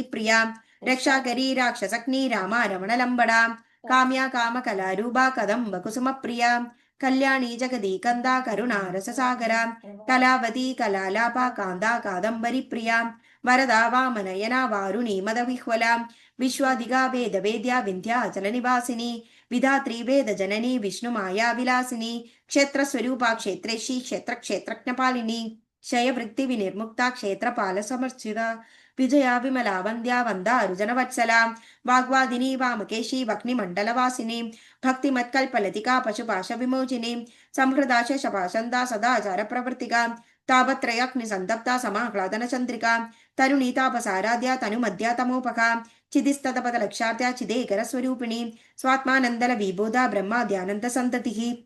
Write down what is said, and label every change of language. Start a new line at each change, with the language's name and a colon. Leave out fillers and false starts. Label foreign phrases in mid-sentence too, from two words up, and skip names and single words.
Sanskrit: പ്രിയ രക്ഷാകരി രാക്ഷസഗ്നി രാമ രമണലംബട കാമ്യ കാമകലാരൂപ കദംബ കുസുമപ്രിയ കല്യാണി ജഗതി കന്ദ കരുണാ രസസാഗര കലാവതി കലാലാപ കാന്ത കാദംബരി പ്രിയ വരദ വാമനയന വാരുണി മദവിഹ്വല വിശ്വാധിക വേദവേദ്യ വിന്ധ്യാചല നിവാസിനി വിധാത്രി വേദജനനി വിഷ്ണുമായ വിലാസിനി ക്ഷേത്രസ്വരൂപ ക്ഷേത്രേഷി ക്ഷേത്രക്ഷേത്രജ്ഞപാലിനി ക്ഷയവൃത്തി വിനിർമുക്ത ക്ഷേത്രപാല സമർച്ചിത विजया विमला वन्द्या वन्दारुजनवत्सला वाग्वादिनी वामकेशी वह्निमण्डलवासिनी भक्तिमत्कल्पलतिका पशुपाशविमोचिनी संहृदा शपाशन्दा सदाचारप्रवर्तिका तापत्रयाग्निसन्तप्ता समाह्लादनचन्द्रिका तरुणीतापसाराध्या तनुमध्या तमोपका चिदिस्ततपदलक्षार्त्या चिदेकरस्वरूपिणी स्वात्मानन्दलविबोधा ब्रह्माद्यानन्दसन्ततिः